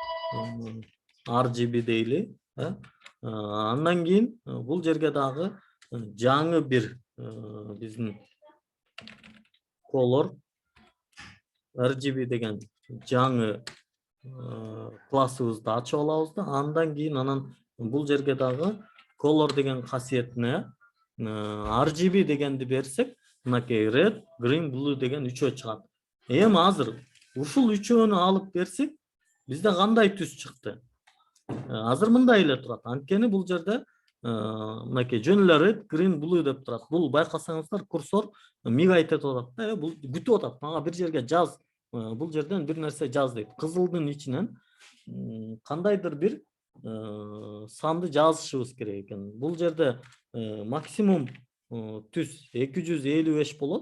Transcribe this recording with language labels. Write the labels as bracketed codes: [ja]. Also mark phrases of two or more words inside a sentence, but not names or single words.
[ky] RGB дейли. Андан кийин бул жерге дагы жаңы бир биздин [en] color RGB [ky] деген жаңы классыбызды ачып алабыз да, андан кийин анан бул жерге дагы color деген касиетине RGB дегенди берсек, мынакей [en] red, green, blue [ky] деген үчөө чыгат. Эми азыр ушул үчөөнү алып берсек, бизде кандай түс чыкты? Азыр мындай эле турат. Анткени бул жерде мынакей жөн эле [en] red, green, blue [ky] деп турат. Бул байкасаңыздар курсор мигайт этип атат да, бул күтүп атат. Мага бир жерге жаз, бул жерден бир нерсе жаз дейт. Кызылдын ичинен кандайдыр бир санды жазышыбыз керек экен. Бул жерде максимум түс 255 болот.